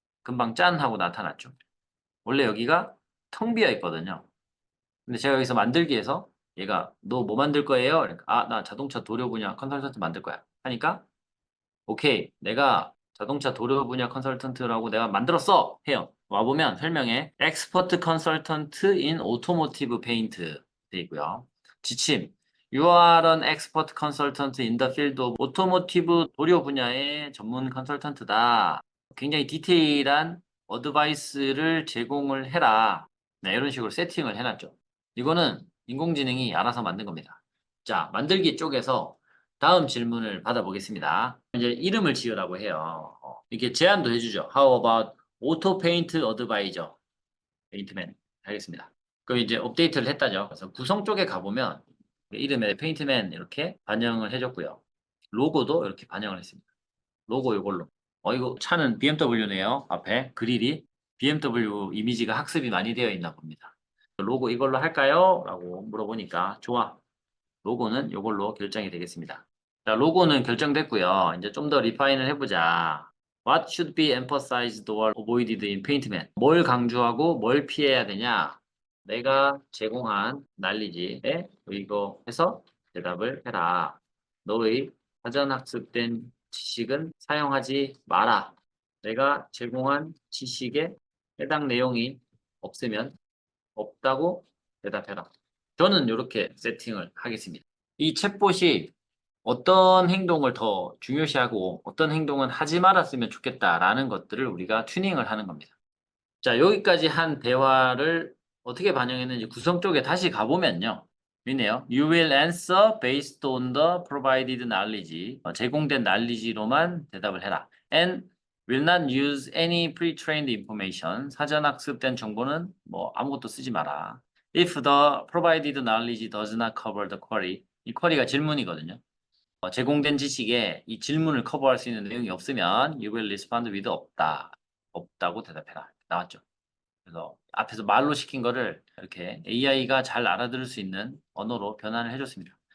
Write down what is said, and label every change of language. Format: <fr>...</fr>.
<ko>금방 짠 하고 나타났죠. 원래 여기가 텅 비어 있거든요. 근데 제가 여기서 만들기에서 얘가 너 뭐 만들 거예요? 그러니까 나 자동차 도료 분야 컨설턴트 만들 거야. 하니까 오케이 내가 자동차 도료 분야 컨설턴트라고 내가 만들었어 해요. 와보면 설명에</ko> <en>Expert Consultant in Automotive Paint</en> <ko>돼 있고요.</ko> <en>지침 You are an expert consultant in the field of automotive</en> <ko>도료 분야의 전문 컨설턴트다. 굉장히 디테일한 어드바이스를 제공을 해라. 네, 이런 식으로 세팅을 해놨죠. 이거는 인공지능이 알아서 만든 겁니다. 자, 만들기 쪽에서 다음 질문을 받아보겠습니다. 이제 이름을 지으라고 해요. 이렇게 제안도 해주죠.</ko> <en>How about auto paint advisor?</en> <ko>페인트맨. 알겠습니다. 그럼 이제 업데이트를 했다죠. 그래서 구성 쪽에 가보면 이름에 페인트맨 이렇게 반영을 해줬고요. 로고도 이렇게 반영을 했습니다. 로고 이걸로. 이거 차는 BMW네요. 앞에 그릴이 BMW 이미지가 학습이 많이 되어 있나 봅니다. 로고 이걸로 할까요? 라고 물어보니까 좋아. 로고는 이걸로 결정이 되겠습니다. 자, 로고는 결정됐고요. 이제 좀 더 리파인을 해보자.</ko> <en>What should be emphasized or avoided in Paintman?</en> <ko>뭘 강조하고 뭘 피해야 되냐? 내가 제공한 난리지에 의거해서 대답을 해라. 너의 사전 학습된 지식은 사용하지 마라. 내가 제공한 지식에 해당 내용이 없으면 없다고 대답해라. 저는 이렇게 세팅을 하겠습니다. 이 챗봇이 어떤 행동을 더 중요시하고 어떤 행동은 하지 말았으면 좋겠다라는 것들을 우리가 튜닝을 하는 겁니다. 자, 여기까지 한 대화를 어떻게 반영했는지 구성 쪽에 다시 가보면요. 있네요.</ko> <en>You will answer based on the provided knowledge.</en> <ko>제공된 knowledge로만 대답을 해라.</ko> <en>And will not use any pre-trained information.</en> <ko>사전 학습된 정보는 뭐 아무것도 쓰지 마라.</ko> <en>If the provided knowledge does not cover the query.</en> <ko>이 쿼리가 질문이거든요. 제공된 지식에 이 질문을 커버할 수 있는 내용이 없으면</ko> <en>you will respond with</en> <ko>없다. 없다고 대답해라. 나왔죠. 그래서 앞에서 말로 시킨 거를 이렇게 AI가 잘 알아들을 수 있는 언어로 변환을 해줬습니다.</ko>